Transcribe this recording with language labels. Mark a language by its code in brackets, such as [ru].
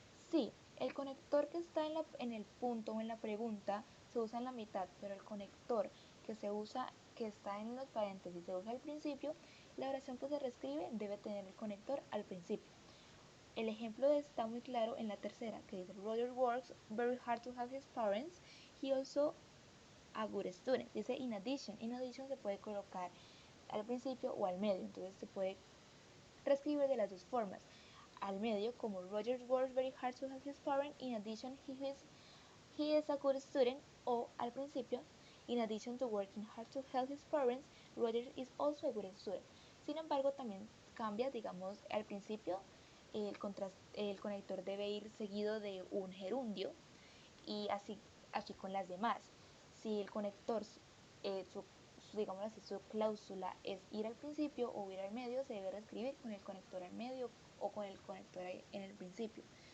[es] Sí, el conector que está en el punto o en la pregunta se usa en la mitad, pero el conector que está en los paréntesis se usa al principio, la oración que se reescribe debe tener el conector al principio. El ejemplo está muy claro en la tercera, que dice [en] Roger works very hard to have his parents, he also a good student. [es] Dice in addition se puede colocar al principio o al medio, entonces se puede reescribir de las dos formas. Al medio, como [en] Roger works very hard to help his parents, in addition he is a good student, [es] o al principio, [en] in addition to working hard to help his parents, Roger is also a good student. [es] Sin embargo, también cambia, digamos, al principio el conector debe ir seguido de un gerundio y así con las demás. Si el conector, digamos así, su cláusula es ir al principio o ir al medio, se debe reescribir con el conector al medio o con el conector en el principio.